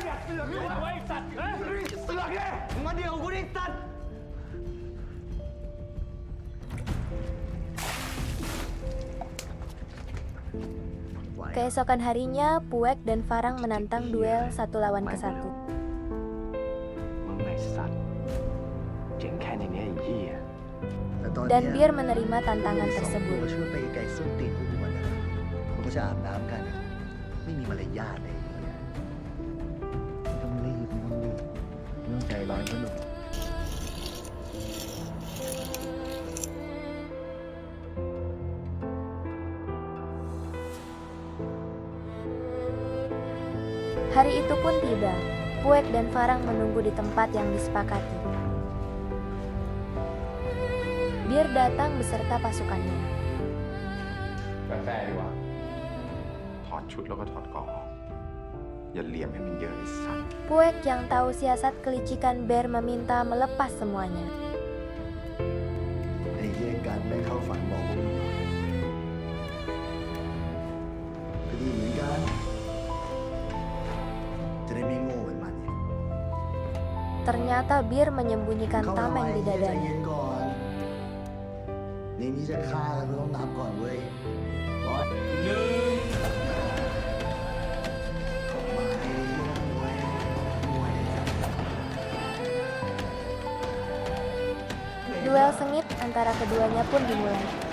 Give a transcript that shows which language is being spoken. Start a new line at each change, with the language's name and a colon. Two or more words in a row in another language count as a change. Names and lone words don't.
Indonesian: Keesokan harinya, Puek dan Farang menantang duel 1 lawan ke 1.
Thai: มึงไอ้สัตว์เจ๋งแค่ในเนี้ยไอ้เหี้ย
Indonesian: Dan Bir menerima
Thai: ส
Indonesian: tantangan
Thai: องตัว
Indonesian: tersebut.
Thai: ช่วยไปไกลส้นตีนพวกกูมันนะมันก็จะอาบน้ำกัน ไม่มีมารยาทเลยไม่ต้องรีบไม่ต้องใจร้อนก็หนุก
Indonesian: Hari itu pun tiba. Puek dan Farang menunggu di tempat yang disepakati. Bir datang beserta pasukannya.
Thai: แฟร์ดีกว่าถอดชุดแล้วก็ถอดเกราะออกอย่าเหลี่ยมให้มันเยอะไอ้สัตว์
Indonesian: Puek yang tahu siasat kelicikan Bear meminta melepas semuanya.
Thai: ไอ้เหี้ยการไม่เข้าฝันบอกพวกมึงก็ดีเหมือนกัน จะได้ไม่โง่เหมือนมันไง
Indonesian: Ternyata Bir menyembunyikan
Thai: เข้ามา
Indonesian: tameng di
Thai: ใจเย็
Indonesian: dadanya.
Thai: นก่อนในนี้จะฆ่ากันก็ต้องนับก่อนเว้ยร้อยหนึ่ง
Indonesian: Duel sengit antara keduanya pun dimulai.